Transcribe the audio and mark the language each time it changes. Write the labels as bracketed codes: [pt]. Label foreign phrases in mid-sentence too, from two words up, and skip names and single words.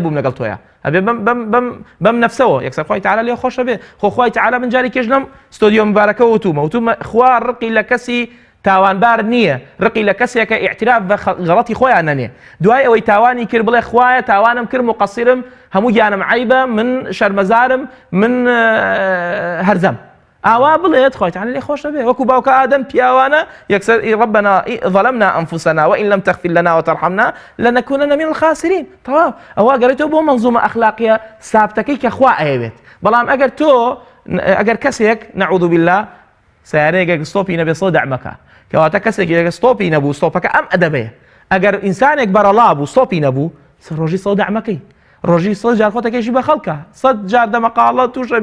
[ckb] بووم لەگەڵ تۆیە ئەبێ بەم نەفسەوە یەکسەر خوای تەعالا لێ خۆشە بێ خۆ خوای تەعالا من جاری کێش لەم ستۆدیۆ مبارەکە وتومە خوا ڕقی لە کەسی تاوانبار نییە ڕقی لە کەسێکە ئیعتراف بە غەڵەتی خۆیان نەنێ دوای ئەوەی تاوانی کرد بڵێ خوایە تاوانم کرد مقەسیرم هەموو گیانم عیبە من شەرمەزارم من هەرزەم ئاوا بڵێت خۆی تەعالا لێ خۆشە بێ وەکو باوکە ئادەم پیاوانە یەکسەر [ar] ربنا ظلمنا أنفسنا وإن لم تغفر لنا وترحمنا لنكونن من الخاسرين. [ckb] تەواو ئەوە گەڕێتەوە بۆ مەنزومە ئەخلاقیە سابتەکەی کە خوا ئەیەوێت بەڵام ئەگەر کەسێک [ar] نەعوذ بالله [ckb] سیارەیەک ستۆپی نەبێ سەودع مەکە کەواتە کەسێک ستۆپی نەبوو ستۆپەکە ئەم ئەدەبەیە ئەگەر ئینسانێک بەرەڵا بوو ستۆپی نەبوو ڕۆژی سەودع مەکەی ڕۆژی 100 جار خۆتەکەشی بە خەڵکە 100 جار دەمەقاڵە تووشە